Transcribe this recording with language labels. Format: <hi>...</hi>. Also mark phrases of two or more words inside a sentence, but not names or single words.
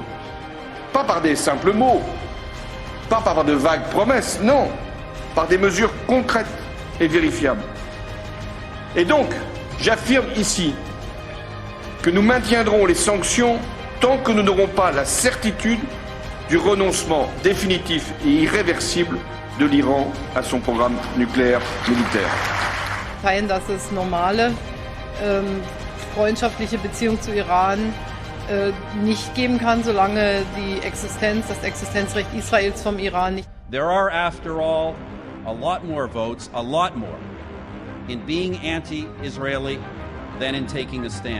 <fr>Pas par des simples mots, pas par de vagues promesses, non, par des mesures concrètes et vérifiables. Et donc, j'affirme ici que nous maintiendrons les sanctions tant que nous n'aurons pas la certitude du renoncement définitif et irréversible de l'Iran à son programme nucléaire militaire.</fr> <de>Dass es normale freundschaftliche Beziehungen zu Iran nicht geben kann, solange das Existenzrecht Israels vom Iran nicht.</de> <en>There are, after all, a lot more votes, a lot more, in being anti-Israeli than in taking a stand.</en>